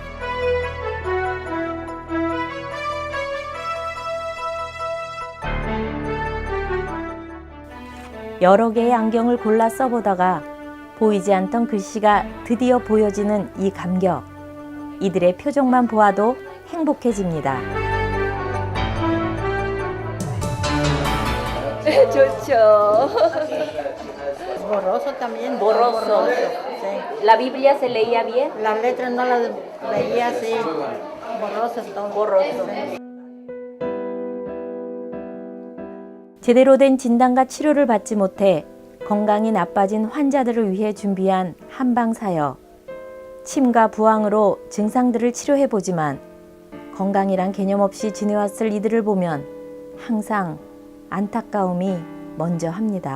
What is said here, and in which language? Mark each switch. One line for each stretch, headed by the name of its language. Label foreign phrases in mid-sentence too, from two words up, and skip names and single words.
Korean: 여러 개의 안경을 골라 써보다가 보이지 않던 글씨가 드디어 보여지는 이 감격. 이들의 표정만 보아도 행복해집니다. 좋죠.
Spanish: Borroso también. Borroso. Sí. La Biblia se leía bien. Las letras no las veía así, borrosas todo. Borroso.
Korean: 제대로 된 진단과 치료를 받지 못해 건강이 나빠진 환자들을 위해 준비한 한방 사역. 침과 부항으로 증상들을 치료해보지만 건강이란 개념 없이 지내왔을 이들을 보면 항상 안타까움이 먼저 합니다.